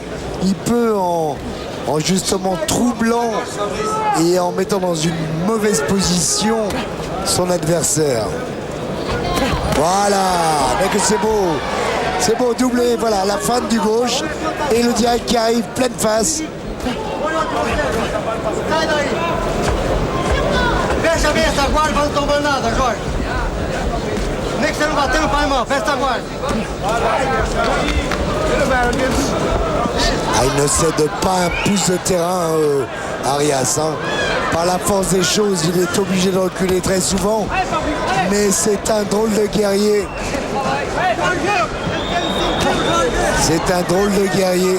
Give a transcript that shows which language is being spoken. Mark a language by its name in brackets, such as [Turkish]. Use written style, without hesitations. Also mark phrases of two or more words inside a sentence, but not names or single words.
[French] Il peut en justement troublant et en mettant dans une mauvaise position son adversaire. Voilà. Mais que c'est beau. C'est beau, doublé. Voilà, la feinte du gauche. Et le direct qui arrive pleine face. [Portuguese] Fecha bem essa guarda para não tomar nada, Jorge. Nem que você não bater no pai, irmão. Fecha essa guarda. [French] Ah, il ne cède pas un pouce de terrain, Arias. Hein. Par la force des choses, il est obligé de reculer très souvent. Mais c'est un drôle de guerrier. C'est un drôle de guerrier.